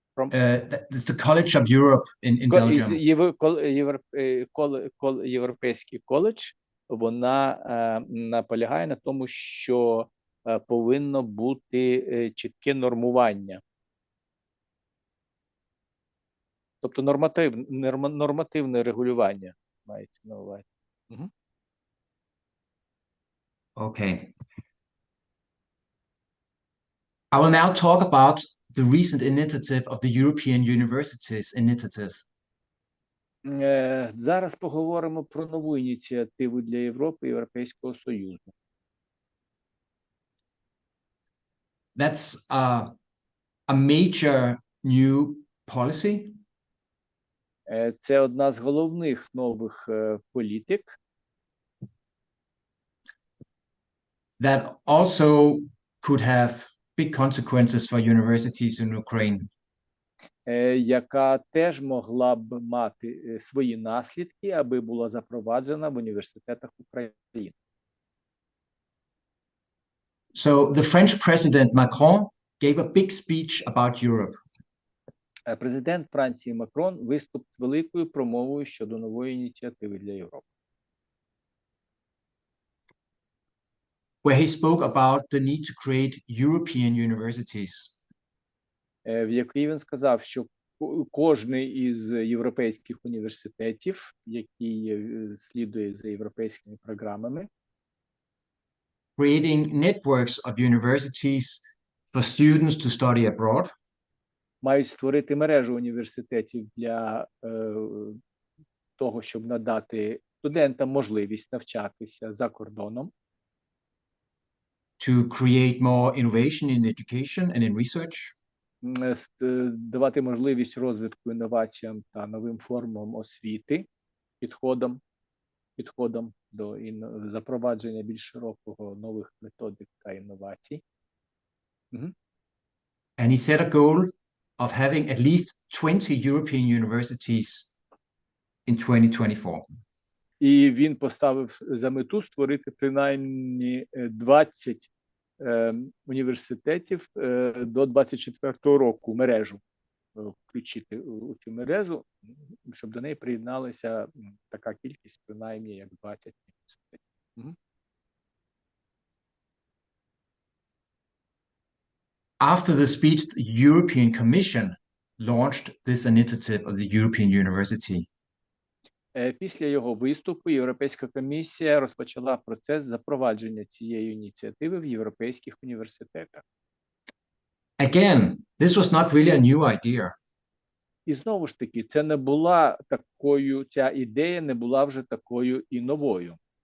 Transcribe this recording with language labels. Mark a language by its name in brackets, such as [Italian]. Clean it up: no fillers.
[English] It's the College of Europe in Belgium. [Ukrainian] Європейський коледж, вона наполягає на тому, що повинно бути чітке нормування. Тобто нормативне регулювання мається на увазі. [English] Okay. I will now talk about the recent initiative of the European Universities Initiative. [Ukrainian] Зараз поговоримо про нову ініціативу для Європи, Європейського Союзу. [English] That's a major new policy. [Ukrainian] Це одна з головних нових політик. [English] That also could have big consequences for universities in Ukraine. [Ukrainian] Яка теж могла б мати свої наслідки, аби була запроваджена в університетах України. [English] So the French president Macron gave a big speech about Europe. [Ukrainian] Президент Франції Макрон виступ з великою промовою щодо нової ініціативи для Європи. [English] Where he spoke about the need to create European universities. [Ukrainian] В якій він сказав, що кожний із європейських університетів, який слідує за європейськими програмами, [English] creating networks of universities for students to study abroad. [Ukrainian] Мають створити мережу університетів для того, щоб надати студентам можливість навчатися за кордоном. [English] To create more innovation in education and in research. [Ukrainian] Давати можливість розвитку інноваціям та новим формам освіти, підходам до запровадження більш широкого нових методик та інновацій. [English] And he set a goal of having at least 20 European universities in 2024. [Ukrainian] І він поставив за мету створити принаймні 20 університетів до 24-го року, мережу включити у цю мережу, щоб до неї приєдналася така кількість, принаймні, як 20 університетів. [English] After the speech, the European Commission launched this initiative of the European University. [Ukrainian] Після його виступу Європейська комісія розпочала процес запровадження цієї ініціативи в європейських університетах. [English] Again, this was not really a new idea. [Ukrainian] І знову ж таки, це не була такою, ця ідея не була вже такою і новою.